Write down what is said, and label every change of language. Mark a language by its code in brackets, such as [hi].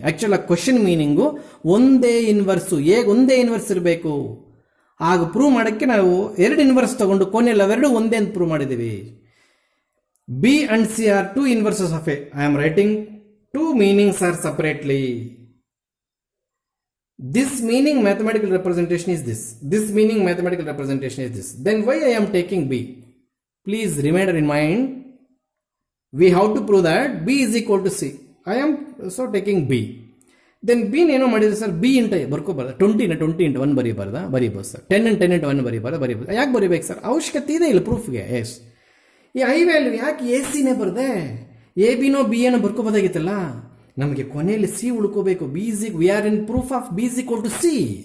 [kn] Actual question meaning ಒಂದೇ inverse, ಎಗೆ ಒಂದೇ ಇನ್ವರ್ಸ್ ಇರಬೇಕು. ಆಗ ಪ್ರೂವ್ ಮಾಡೋಕ್ಕೆ ನಾವು 2 ಇನ್ವರ್ಸ್ ತಗೊಂಡು ಕೊನೆಯಲ್ಲಿ ಅವೆರಡು ಒಂದೇ ಅಂತ ಪ್ರೂವ್ ಮಾಡಿದ್ದೀವಿ. [en] B and C are 2 inverses of A. I am writing 2 meanings are separately. This meaning mathematical representation is this. This meaning mathematical representation is this. Then why I am taking B? Please reminder in mind. We have to prove that B is equal to C. I am so taking B. [kn] Then B ಏನು ಮಾಡಿದ್ರೆ sir? B into ಬರ್ಕೋಬಾರ್ದ? 20 into 1 ಬರೀಬೋದು sir. 10 into 1 ಬರೀಬೋದು. ಯಾಕೆ ಬರೀಬೇಕು sir? ಅವಶ್ಯಕತೆ ಇದೆ ಇಲ್ಲ ಪ್ರೂಫ್ಗೆ. S, ಈ I value ಯಾಕೆ ಎ ಸಿನೇ ಬರದೆ? ಎ ಬಿನೋ ಬಿ ಏನೋ ಬರ್ಕೋಬೋದಾಗಿತ್ತಲ್ಲ. ನಮಗೆ ಕೊನೆಯಲ್ಲಿ C ಉಳ್ಕೋಬೇಕು. [en] We are in proof of B is equal to C.